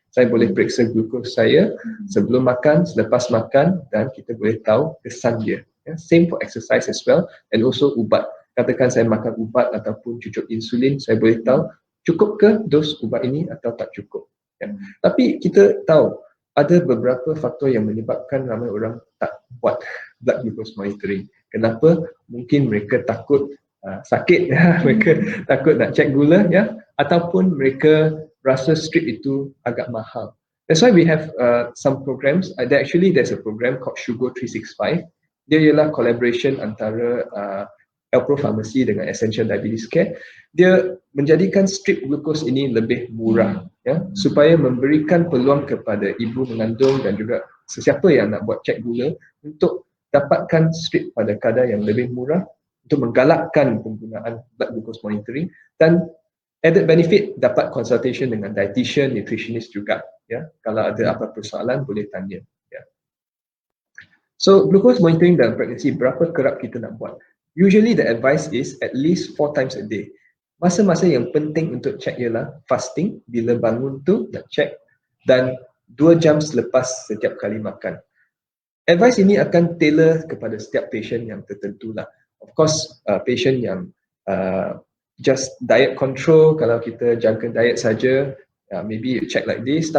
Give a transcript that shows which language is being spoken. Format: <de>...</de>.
<ms>Saya boleh periksa glukos saya sebelum makan, selepas makan, dan kita boleh tahu kesan dia.</ms> <en>Same for exercise as well, and also ubat.</en> <ms>Katakan saya makan ubat ataupun cucuk insulin, saya boleh tahu cukup ke dos ubat ini atau tak cukup. Tapi kita tahu ada beberapa faktor yang menyebabkan ramai orang tak buat blood glucose monitoring. Kenapa? Mungkin mereka takut sakit, mereka takut nak cek gula, ataupun mereka rasa strip itu agak mahal.</ms> <en>That's why we have some programs. There's a program called Sugar 365.</en> <ms>Dia ialah collaboration antara Alpro Pharmacy dengan Essential Diabetes Care. Dia menjadikan strip glucose ini lebih murah, supaya memberikan peluang kepada ibu mengandung dan juga sesiapa yang nak buat cek gula untuk dapatkan strip pada kadar yang lebih murah, untuk menggalakkan penggunaan blood glucose monitoring, dan added benefit dapat consultation dengan dietitian, nutritionist juga. Kalau ada apa persoalan boleh tanya. So glucose monitoring dalam pregnancy, berapa kerap kita nak buat?</ms> <en>Usually the advice is at least 4 times a day.</en> <ms>Masa-masa yang penting untuk cek ialah fasting, bila bangun tu nak cek, dan 2 jam selepas setiap kali makan. Advice ini akan tailor kepada setiap patient yang tertentu lah.</ms> <en>Of course, patient yang just diet control,</en> <ms>kalau kita jangka diet saja,</ms> <en>maybe you check like this.</en>